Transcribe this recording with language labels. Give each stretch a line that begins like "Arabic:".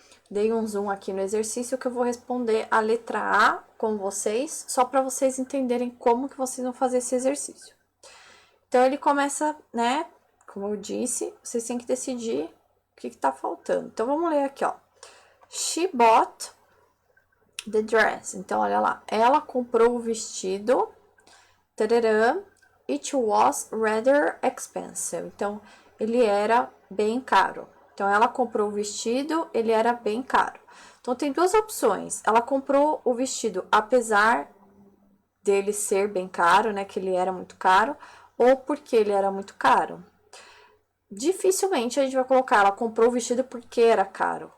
Portuguese: Dei um zoom aqui no exercício que eu vou responder a letra A com vocês, só para vocês entenderem como que vocês vão fazer esse exercício. Então, ele começa, né, como eu disse, vocês têm que decidir o que tá faltando. Então, vamos ler aqui, ó.
English: She bought the dress.
Portuguese: Então, olha lá. Ela comprou o vestido.
English: Tarará, it was rather expensive.
Portuguese: Então, ele era bem caro. Então, ela comprou o vestido, ele era bem caro. Então, tem duas opções. Ela comprou o vestido apesar dele ser bem caro, né? Que ele era muito caro. Ou porque ele era muito caro. Dificilmente a gente vai colocar, ela comprou o vestido porque era caro.